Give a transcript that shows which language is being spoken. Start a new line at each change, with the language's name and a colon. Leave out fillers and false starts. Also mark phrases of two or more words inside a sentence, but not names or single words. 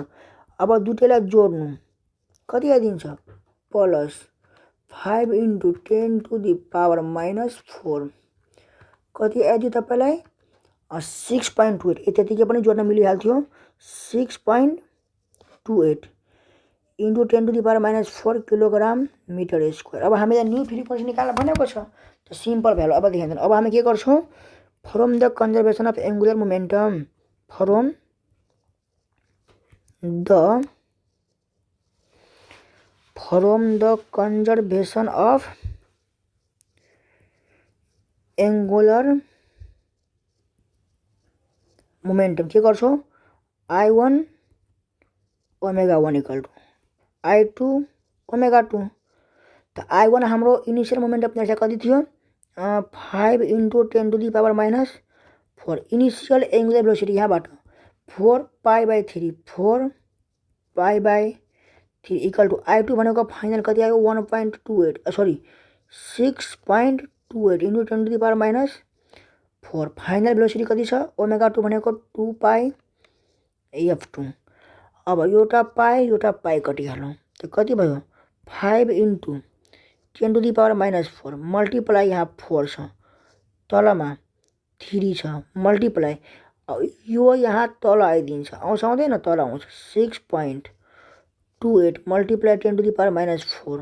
Nepali: अब दुईटैलाई जोड्नु कति आइदिन्छ, प्लस 5 × 10⁻⁻⁴ कति आइदियो तपाईँलाई 6.28। त्यतिकै पनि जोड्न मिलिहाल्थ्यो, 6.28।
English: into 10⁻⁻4 kilogram meter square.
Nepali: अब हामीलाई
English: new frequency
Nepali: निकाल्न भनेको छ, त
English: simple value.
Nepali: अब ध्यान दिनु, अब हामी के गर्छौँ,
English: from the conservation of angular momentum, from the conservation of angular momentum
Nepali: के गर्छौँ,
English: I1 omega 1 equal to I2 omega 2.
Nepali: त I1 हाम्रो
English: initial momentum inertia
Nepali: कति थियो,
English: 5 into 10⁻⁻4. initial angular velocity
Nepali: यहाँबाट
English: 4π/3 equal to I2
Nepali: भनेको फाइनल कति आयो, 1.28
English: sorry 6.28 into 10⁻⁻4. final velocity
Nepali: कति छ, ओमेगा 2 भनेको 2πf2। अब एउटा पाई कटिहालौँ, त कति भयो,
English: 5 into 10⁻⁻4 multiply
Nepali: यहाँ 4 छ, तलमा 3 छ, मल्टिप्लाई यो यहाँ तल आइदिन्छ, आउँछ आउँदैन, तल आउँछ, 6.28 मल्टिप्लाई 10⁻⁻4।